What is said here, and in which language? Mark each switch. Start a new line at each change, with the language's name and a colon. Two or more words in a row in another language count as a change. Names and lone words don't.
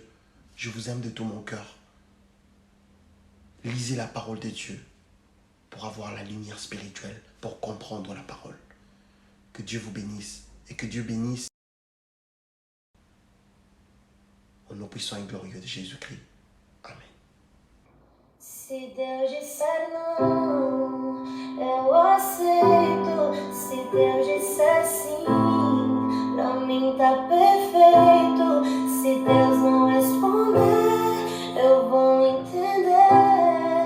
French: Je vous aime de tout mon cœur. Lisez la parole de Dieu pour avoir la lumière spirituelle, pour comprendre la parole. Que Dieu vous bénisse et que Dieu bénisse au nom puissant et glorieux de Jésus-Christ. Amen.
Portuguese: Se Deus disser não, eu aceito. Se Deus disser sim, pra mim tá perfeito. Se Deus não responder, eu vou entender.